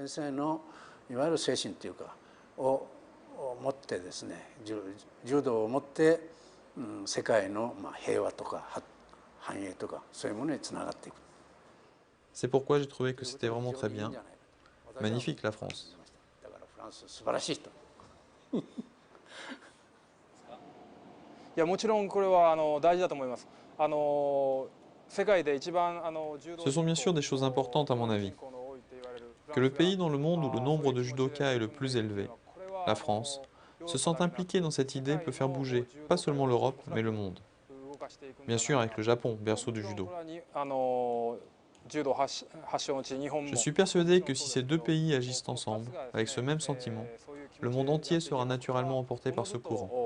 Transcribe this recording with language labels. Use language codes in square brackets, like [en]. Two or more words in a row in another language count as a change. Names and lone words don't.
[fr] C'est pourquoi j'ai trouvé que c'était vraiment très bien. Magnifique, la France. [ja] いやもちろんこれは大事だと思います。 [fr] Ce sont bien sûr des choses importantes à mon avis. Que le pays dans le monde où le nombre de judokas est le plus élevé, la France, se sent impliqué dans cette idée peut faire bouger, pas seulement l'Europe, mais le monde. Bien sûr avec le Japon, berceau du judo. Je suis persuadé que si ces deux pays agissent ensemble, avec ce même sentiment, le monde entier sera naturellement emporté par ce courant.